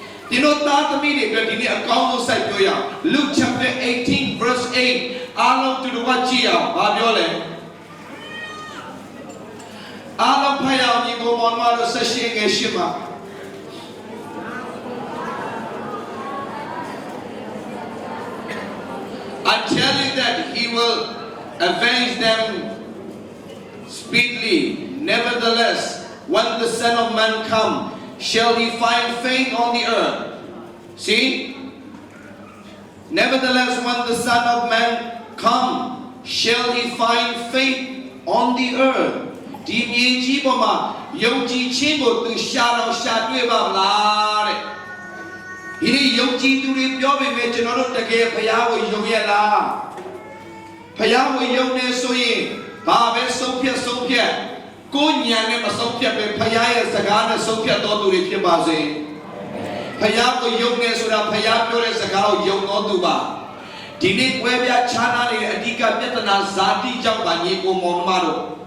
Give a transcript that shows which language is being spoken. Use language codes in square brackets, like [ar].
[my] ဒီလိုသားသမီးတွေအတွက်ဒီနေ့အကောင်းဆုံးစိုက်ပျိုးရအောင် Luke chapter 18 verse 8အားလုံးတူတူကကြည့်အောင်ဘာပြောလဲအားလုံးဖတ်ရအောင်ညီကိုမောင်မတော်18ငယ်8မှာ [en] I tell you that he will avenge them speedily. Nevertheless, when the Son of Man come, shall he find faith on the earth? See? Nevertheless, when the Son of Man come, shall he find faith on the earth? [my] ဒီမြေကြီးပေါ်မှာယုံကြည်ခြင်းကိုသူရှာတော့ရှာတွေ့ပါမလားတဲ့ဒီနေ့ယုံကြည်သူတွေပြောပေမဲ့ကျွန်တော်တို့တကယ်ဘုရားကိုယုံရလားဘုရားကိုယုံနေဆိုရင်ဘာပဲဆုံးဖြတ်ကိုဉာဏ်နဲ့မဆုံးဖြတ်ပဲဘုရားရဲ့စကားနဲ့ဆုံးဖြတ်တော်သူတွေဖြစ်ပါစေဘုရားကိုယုံနေဆိုတာဘုရားပြောတဲ့စကားကိုယုံတော်သူပါဒီနေ့ကွဲပြားခြားနားနေတဲ့အဓိကပြဿနာဇာတိကြောင့်ပါညီကိုမောင်မတို့